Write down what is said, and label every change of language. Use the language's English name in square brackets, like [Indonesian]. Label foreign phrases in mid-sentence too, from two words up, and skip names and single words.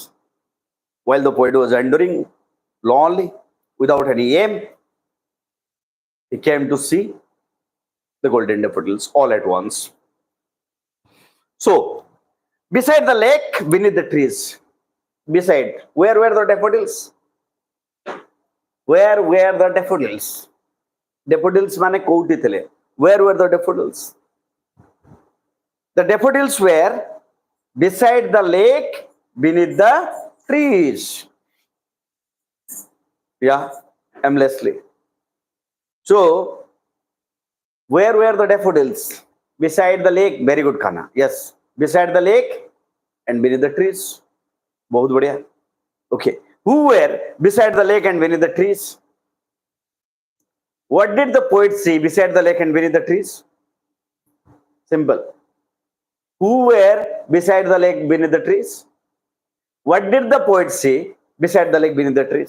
[English] While the poet was wandering lonely, without any aim, he came to see the golden daffodils all at once. So, beside the lake, beneath the trees, where were the daffodils? Where were the daffodils? [Odia] Daffodils mane kouti thile. [English] Where were the daffodils? The daffodils were beside the lake, beneath the trees. Yeah, aimlessly. So, where were the daffodils? Beside the lake. Very good, Khana. Yes, beside the lake and beneath the trees. [Hindi] बहुत बढ़िया. [English] Okay. Who were beside the lake and beneath the trees? What did the poet see beside the lake and beneath the trees? Simple. Who were beside the lake beneath the trees? What did the poet see beside the lake beneath the trees?